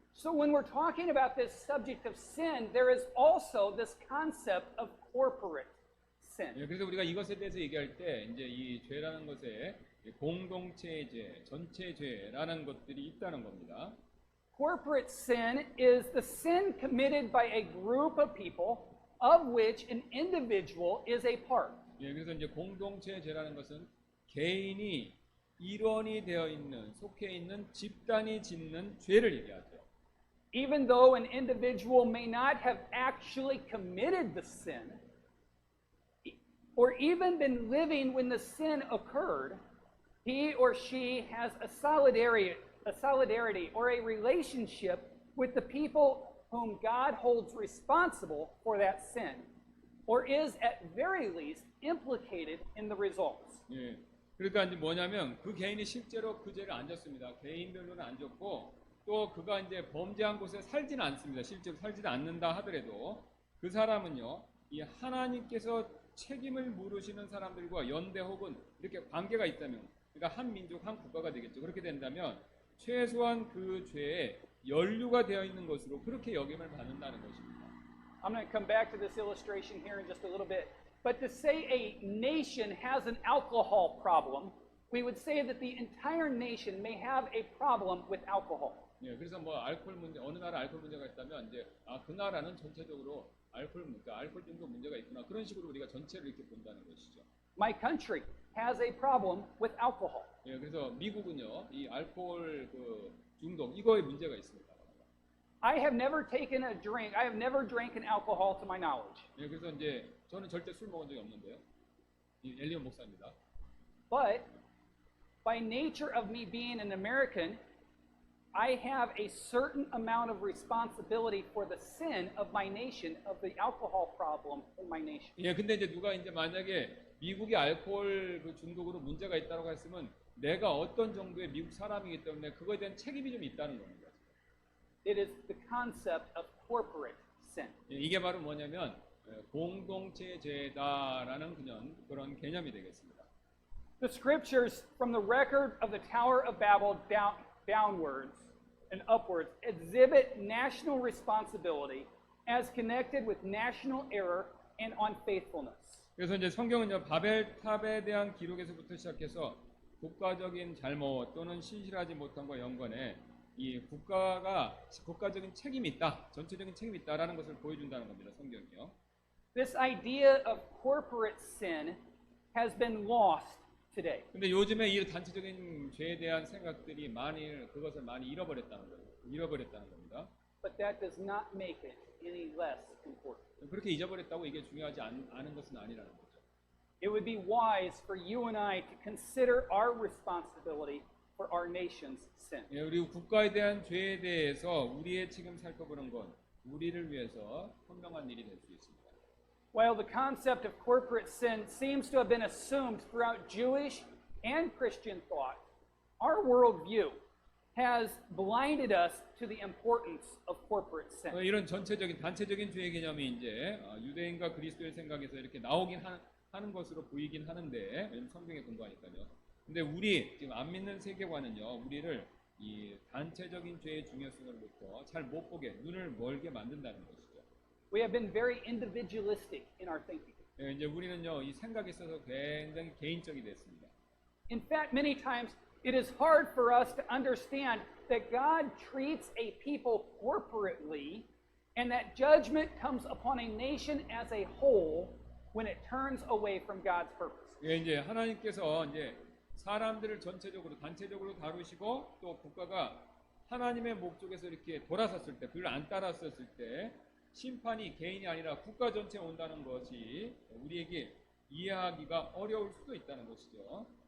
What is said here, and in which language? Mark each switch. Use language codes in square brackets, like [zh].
[en] So when we're talking about this subject of sin, there is also this concept of corporate sin. [ko] 예, 그래서 우리가 이것에 대해서 얘기할 때 이제 이 죄라는 것에 공동체의 죄, 전체 죄라는 것들이 있다는 겁니다. [en] Corporate sin is the sin committed by a group of people of which an individual is a part. [ko] 예, 그래서 이제 공동체의 죄라는 것은 개인이 일원이 되어 있는, 속해 있는 집단이 짓는 죄를 얘기하죠. [en] Even though an individual may not have actually committed the sin, or even been living when the sin occurred, he or she has a solidarity or a relationship with the people whom God holds responsible for that sin, or is at very least implicated in the results. [ko] 예, 그러니까 이제 뭐냐면 그 개인이 실제로 그 죄를 안 졌습니다. 개인별로는 안 졌고 또 그가 이제 범죄한 곳에 살지는 않습니다. 실제로 살지는 않는다 하더라도 그 사람은요, 이 하나님께서 책임을 물으시는 사람들과 연대 혹은 이렇게 관계가 있다면, 그러니까 한 민족, 한 국가가 되겠죠. 그렇게 된다면 최소한 그 죄에 연루가 되어 있는 것으로 그렇게 여김을 받는다는 것입니다. [en] I'm going to come back to this illustration here in just a little bit. But to say a nation has an alcohol problem, we would say that the entire nation may have a problem with alcohol. [ko] 예, 그래서 뭐 알코올 문제, 어느 나라 알코올 문제가 있다면 이제 그 나라는 전체적으로 알코올 중독 문제가 있구나, 그런 식으로 우리가 전체를 이렇게 본다는 것이죠. [en] My country has a problem with alcohol. [ko] 예, 그래서 미국은요, 이 알코올 그 중독 이거에 문제가 있습니다. [en] I have never taken a drink. I have never drank an alcohol to my knowledge. [ko] 예, 그래서 이제 저는 절대 술 먹은 적이 없는데요. 이 엘리온 목사입니다. [en] But by nature of me being an American, I have a certain amount of responsibility for the sin of my nation, of the alcohol problem in my nation. [ko] 예, 근데 이제 누가 이제 만약에 미국이 알코올 그 중독으로 문제가 있다고 했으면 내가 어떤 정도의 미국 사람이기 때문에 그거에 대한 책임이 좀 있다는 겁니다. [en] It is the concept of corporate sin. [ko] 예, 이게 바로 뭐냐면 공동체 죄다라는 그런 개념이 되겠습니다. [en] The scriptures from the record of the Tower of Babel downwards and upwards exhibit national responsibility as connected with national error and unfaithfulness. [ko] 그래서 이제 성경은요, 바벨탑에 대한 기록에서부터 시작해서 국가적인 잘못 또는 신실하지 못함과 연관해 이 국가적인 책임이 있다, 전체적인 책임이 있다라는 것을 보여준다는 겁니다, 성경이요. [en] This idea of corporate sin has been lost today. [ko] 근데 요즘에 이 단체적인 죄에 대한 생각들이 그것을 많이 잃어버렸다는 겁니다. [en] But that does not make it any less important. [ko] 그렇게 잊어버렸다고 이게 중요하지 않은 것은 아니라는 거죠. [en] It would be wise for you and I to consider our responsibility for our nation's sin. [ko] 예, 우리 국가에 대한 죄에 대해서 우리의 책임 살펴보는 건 우리를 위해서 현명한 일이 될 수 있습니다. [en] While the concept of corporate sin seems to have been assumed throughout Jewish and Christian thought, our worldview has blinded us to the importance of corporate sin. [ko] 이런 단체적인 죄의 개념이 이제 유대인과 그리스도의 생각에서 이렇게 나오긴 하는 것으로 보이긴 하는데, 성경에 근거하니까요. 근데 우리 지금 안 믿는 세계관은요, 우리를 이 단체적인 죄의 중요성으로부터 잘 못 보게, 눈을 멀게 만든다는 것이죠. [en] We have been very individualistic in our thinking. [ko] 예, 이제 우리는요, 이 생각에 있어서 굉장히 개인적이 됐습니다. [en] In fact, many times it is hard for us to understand that God treats a people corporately and that judgment comes upon a nation as a whole when it turns away from God's purpose. [ko] 예, 이제 하나님께서 이제 사람들을 전체적으로 단체적으로 다루시고 또 국가가 하나님의 목적에서 이렇게 돌아섰을 때, 그걸 안 따랐었을 때 심판이 개인이 아니라 국가 전체에 온다는 것이 우리에게 이해하기가 어려울 수도 있다는 것이죠.